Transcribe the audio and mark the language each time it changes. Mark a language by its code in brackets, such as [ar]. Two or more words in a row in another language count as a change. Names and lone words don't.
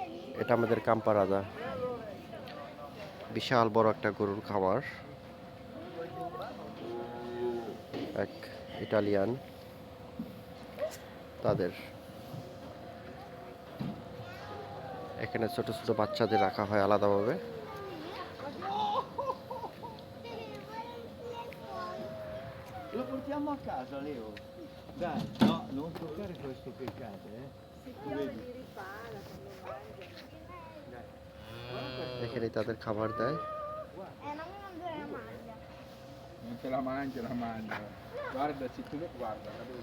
[bn] এটা আমাদের কাম্পারাদা, বিশাল বড় একটা গরুর খামার। এক ইটালিয়ান, তাদের এখানে ছোট ছোট বাচ্চাদের রাখা হয় আলাদাভাবে। [it] Lo portiamo a casa, Leo. Dai, no, non toccare questo che cade, eh. Li ripara quando mangia. [bn] এখানে তাদের খাবার দেয়। [it] Non la mangia. Non se la mangia. Guardaci, tu guarda, la devi